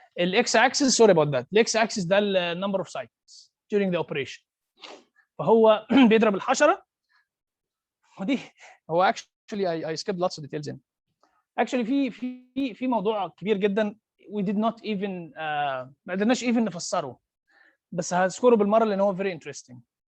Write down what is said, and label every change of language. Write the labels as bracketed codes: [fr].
[ar] الاكس اكسس، سوري [en] about that. [ar] الاكس اكسس ده النمبر اوف سايكلز during the operation. فهو بيضرب الحشره، ودي هو [en] actually I skipped lots of details in. [ar] Actually في موضوع كبير جدا [en] we did not even [ar] ما قدرناش even نفسره، بس هذكره بالمره لان هو [en] very interesting.